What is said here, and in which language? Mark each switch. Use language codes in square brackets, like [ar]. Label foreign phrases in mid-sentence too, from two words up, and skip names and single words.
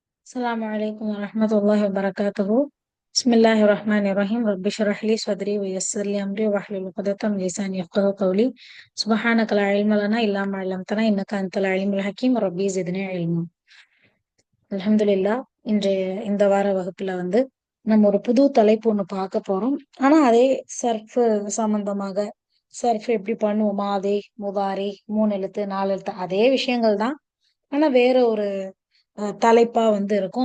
[ar] السلام عليكم ورحمة الله وبركاته. بسم الله الرحمن الرحيم. رب اشرح لي صدري ويسر لي أمري واحلل عقدة من لساني يفقهوا قولي. سبحانك لا علم لنا إلا ما علمتنا إنك أنت العليم الحكيم. ربي زدني علما. الحمد لله. [ta] இன்றைய இந்த வார வகுப்புல நம்ம ஒரு புது தலைப்பு ஒண்ணு பார்க்க போறோம். ஆனா அதே சர்ஃப் சம்பந்தமாக சர்ஃப் எப்படி பண்ணுவோம், [ar] ماضي مضارع [ta] 3 எழுத்து 4 எழுத்து அதே விஷயங்கள் தான். ஆனா வேற ஒரு தலைப்பா இருக்கும்.